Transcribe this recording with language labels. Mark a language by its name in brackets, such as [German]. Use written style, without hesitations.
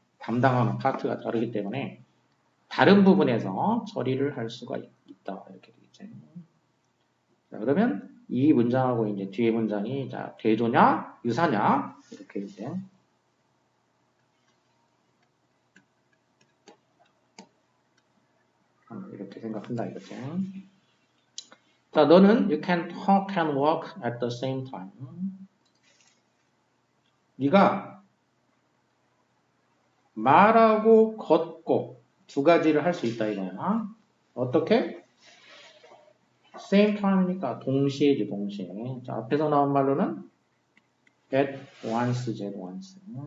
[Korean] 담당하는 파트가 다르기 때문에 다른 부분에서 처리를 할 수가 있다. 이렇게 되겠죠. 자, 그러면 이 문장하고 이제 뒤에 문장이 자, 대조냐, 유사냐, 이렇게 이제. 이렇게 생각한다 이거죠. 자, 너는 [English] you can talk and walk at the same time. [Korean] 네가 말하고 걷고 두 가지를 할 수 있다 이거야. 어떻게? [English] same time [Korean] 이니까 동시에지 동시에. 자, 앞에서 나온 말로는 [English] at once [Korean] 지 at once.